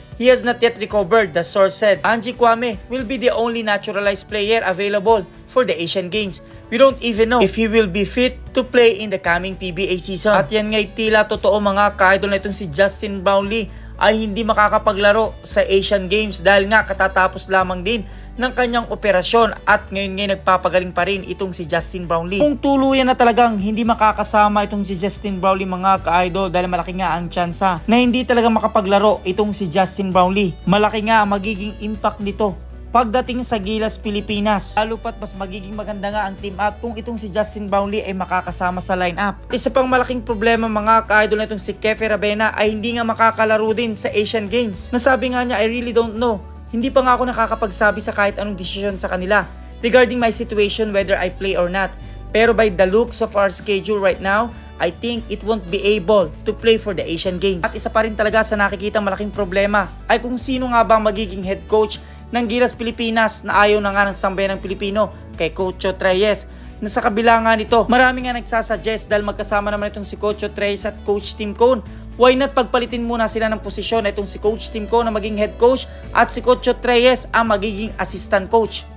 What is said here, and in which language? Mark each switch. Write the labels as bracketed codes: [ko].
[en] He has not yet recovered, the source said. Andrew Kwame will be the only naturalized player available for the Asian Games. We don't even know if he will be fit to play in the coming PBA season. [tl] At yan nga'y tila totoo mga ka-idol na itong si Justin Brownlee ay hindi makakapaglaro sa Asian Games dahil nga katatapos lamang din ng kanyang operasyon at ngayon nagpapagaling pa rin itong si Justin Brownlee. Kung tuluyan na talagang hindi makakasama itong si Justin Brownlee mga ka-idol dahil malaki nga ang tsansa na hindi talaga makapaglaro itong si Justin Brownlee. Malaki nga ang magiging impact nito pagdating sa Gilas Pilipinas. Lalo pat mas magiging maganda nga ang team up kung itong si Justin Brownlee ay makakasama sa lineup. Isa pang malaking problema mga ka-idol na itong si Kefi Rabena ay hindi nga makakalaro din sa Asian Games. Nasabi nga niya, [en] I really don't know. [tl] Hindi pa nga ako nakakapagsabi sa kahit anong desisyon sa kanila [en] regarding my situation whether I play or not. [tl] Pero [en] by the looks of our schedule right now, I think it won't be able to play for the Asian Games. [tl] At isa pa rin talaga sa nakikita malaking problema ay kung sino nga ba magiging head coach ng Gilas Pilipinas na ayaw na nga ng sambayan ng Pilipino kay Coach Chot Reyes. Na sa kabila nga nito, marami nga nagsasuggest dahil magkasama naman itong si Coach Chot Reyes at Coach Tim Cone. Why not pagpalitin muna sila ng posisyon na itong si Coach Tim Cone na maging head coach at si Coach Chot Reyes ang magiging assistant coach.